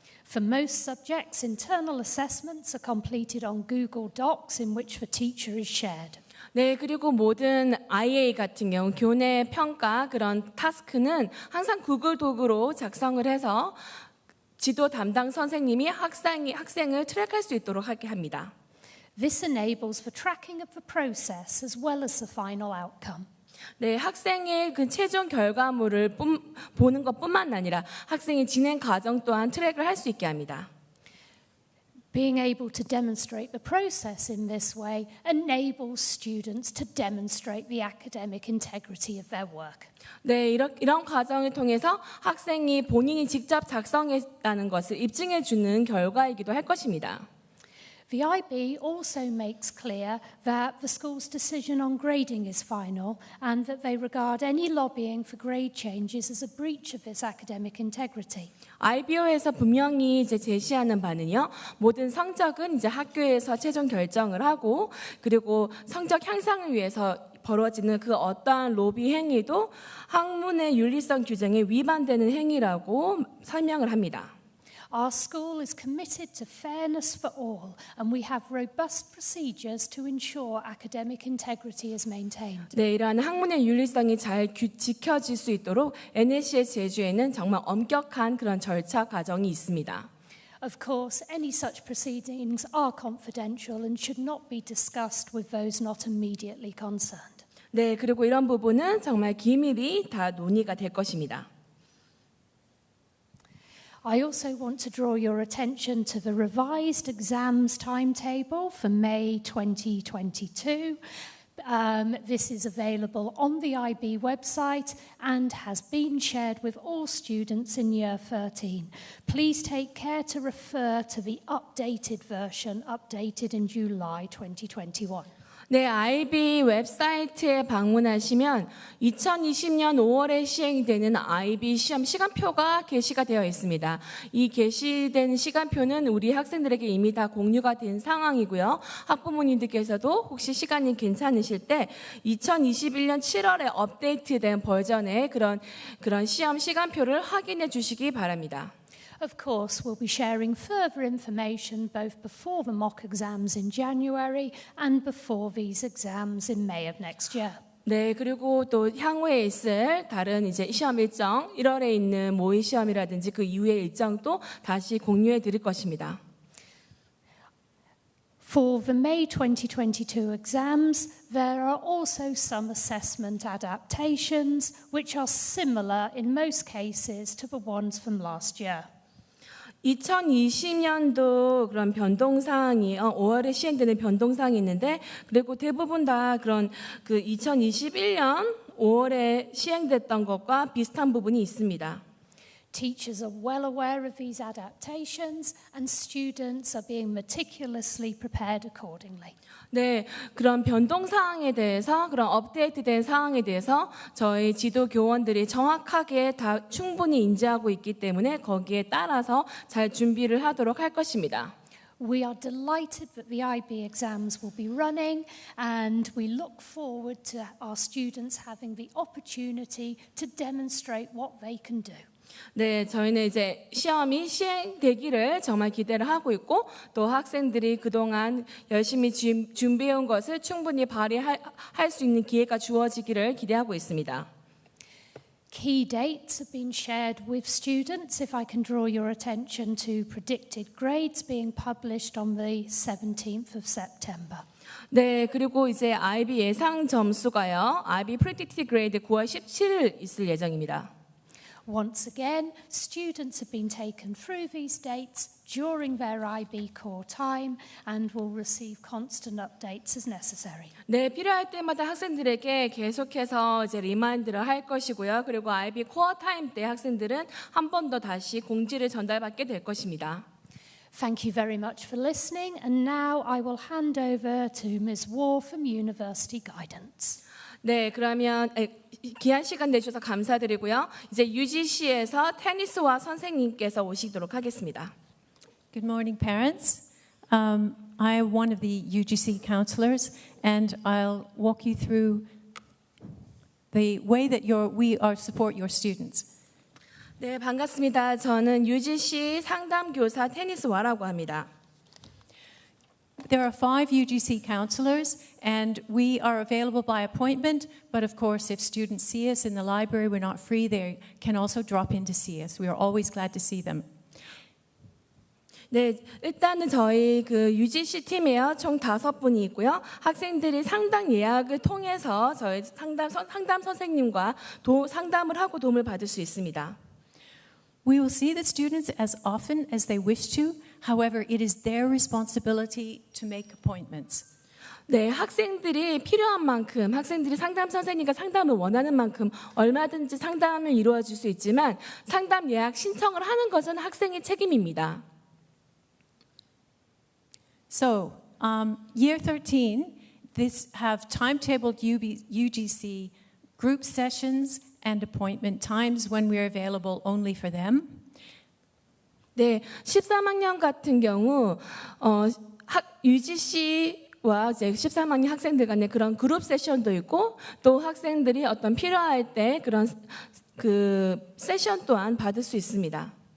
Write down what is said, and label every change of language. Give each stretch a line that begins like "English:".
English: For most subjects, internal assessments are completed on Google Docs in which the teacher is shared.
Korean: 네, 그리고 모든 IA 같은 경우 교내 평가 그런 타스크는 항상 구글 도구로 작성을 해서 지도 담당 선생님이 학생을 트랙할 수 있도록 하게 합니다.
English: This enables the tracking of the process as well as the final outcome.
Korean: 네, 학생의 그 최종 결과물을 보는 것뿐만 아니라 학생의 진행 과정 또한 트랙을 할 수 있게 합니다.
English: Being able to demonstrate the process in this way enables students to demonstrate the academic integrity of their work.
Korean: 네, 이런 과정을 통해서 학생이 본인이 직접 작성했다는 것을 입증해 주는 결과이기도 할 것입니다.
English: The IB also makes clear that the school's decision on grading is final and that they regard any lobbying for grade changes as a breach of this academic integrity.
Korean: IBO에서 분명히 이제 제시하는 바는요, 모든 성적은 이제 학교에서 최종 결정을 하고, 그리고 성적 향상을 위해서 벌어지는 그 어떠한 로비 행위도 학문의 윤리성 규정에 위반되는 행위라고 설명을 합니다.
English: Our school is committed to fairness for all, and we have robust procedures to ensure academic integrity is maintained.
Korean: 네, 이러한 학문의 윤리성이 잘 지켜질 수 있도록 NLCS 제주에는 정말 엄격한 그런 절차 과정이 있습니다.
English: Of course, any such proceedings are confidential and should not be discussed with those not immediately concerned.
Korean: 네, 그리고 이런 부분은 정말 기밀이 다 논의가 될 것입니다.
English: I also want to draw your attention to the revised exams timetable for May 2022. This is available on the IB website and has been shared with all students in Year 13. Please take care to refer to the updated version, updated in July 2021.
Korean: 네, IB 웹사이트에 방문하시면 2020년 5월에 시행되는 IB 시험 시간표가 게시가 되어 있습니다. 이 게시된 시간표는 우리 학생들에게 이미 다 공유가 된 상황이고요. 학부모님들께서도 혹시 시간이 괜찮으실 때 2021년 7월에 업데이트된 버전의 그런 시험 시간표를 확인해 주시기 바랍니다.
English: Of course, we'll be sharing further information both before the mock exams in January and before these exams in May of next year.
Korean: 네, 그리고 또 향후에 있을 다른 이제 시험 일정, 1월에 있는 모의 시험이라든지 그 이후의 일정도 다시 공유해 드릴 것입니다.
English: For the May 2022 exams, there are also some assessment adaptations which are similar in most cases to the ones from last year.
Korean: 2020년도 그런 변동사항이 5월에 시행되는 변동사항이 있는데 그리고 대부분 다 그런 그 2021년 5월에 시행됐던 것과 비슷한 부분이 있습니다.
English: Teachers are well aware of these adaptations and students are being meticulously prepared accordingly.
Korean: 네, 그런 변동 사항에 대해서 그런 업데이트된 사항에 대해서 저희 지도 교원들이 정확하게 다 충분히 인지하고 있기 때문에 거기에 따라서 잘 준비를 하도록 할 것입니다.
English: We are delighted that the IB exams will be running and we look forward to our students having the opportunity to demonstrate what they can do.
Korean: 네, 저희는 이제 시험이 시행되기를 정말 기대를 하고 있고 또 학생들이 그동안 열심히 준비해온 것을 충분히 발휘할 수 있는 기회가 주어지기를 기대하고 있습니다.
English: Key dates have been shared with students. If I can draw your attention to predicted grades being published on the 17th of September.
Korean: 네, 그리고 이제 IB 예상 점수가요.
English: IB Predicted Grade
Korean: 9월 17일 있을 예정입니다.
English: Once again, students have been taken through these dates during their IB core time and will receive constant updates as necessary.
Korean: 네, 필요할 때마다 학생들에게 계속해서 이제 리마인드를 할 것이고요. 그리고 IB 코어 타임 때 학생들은 한 번 더 다시 공지를 전달받게 될 것입니다.
English: Thank you very much for listening, and now I will hand over to Ms. War from University Guidance.
Korean: 네, 그러면 귀한 시간 내주셔서 감사드리고요. 이제 UGC에서 테니스와 선생님께서 오시도록 하겠습니다.
English: Good morning, parents. I am one of the UGC counselors, and I'll walk you through the way that we support your students.
Korean: 네, 반갑습니다. 저는 UGC 상담교사 테니스와라고 합니다.
English: There are 5 UGC counselors, and we are available by appointment. But of course, if students see us in the library, we're not free. They can also drop in to see us. We are always glad to see them.
Korean: 네, 일단은 저희 그 UGC 팀에요. 총 5분이 있고요. 학생들이 상담 예약을 통해서 저희 상담 선생님과 상담을 하고 도움을 받을 수 있습니다.
English: We will see the students as often as they wish to. However, it is their responsibility to make appointments.
Korean: 네, 학생들이 필요한 만큼, 학생들이 상담 선생님과 상담을 원하는 만큼 얼마든지 상담을 이루어 줄 수 있지만 상담 예약 신청을 하는 것은 학생의 책임입니다.
English: So, Year 13, this have timetabled UGC group sessions and appointment times when we are available only for them.
Korean: 네, 13학년 같은 경우 UGC와 이제 13학년 학생들 간의 그런 그룹 세션도 있고 또 학생들이 어떤 필요할 때 그런 그 세션 또한 받을 수 있습니다.